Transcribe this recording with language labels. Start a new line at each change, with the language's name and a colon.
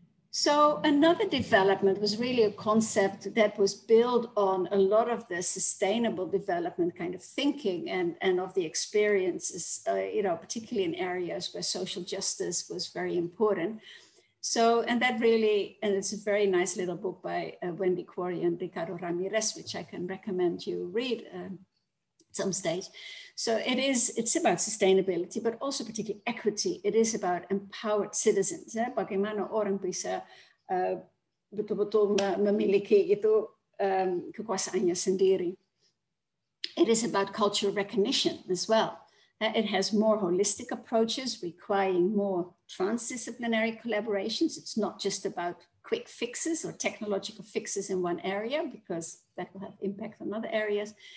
English: So another development was really a concept that was built on a lot of the sustainable development kind of thinking and of the experiences, particularly in areas where social justice was very important. So, and it's a very nice little book by Wendy Quarry and Ricardo Ramirez, which I can recommend you read at some stage. So it's about sustainability, but also particularly equity. It is about empowered citizens.
Indonesian: Bagaimana orang bisa betul-betul memiliki itu kekuasaannya sendiri.
English: It is about cultural recognition as well. It has more holistic approaches requiring more transdisciplinary collaborations. It's not just about quick fixes or technological fixes in one area, because that will have impact on other areas.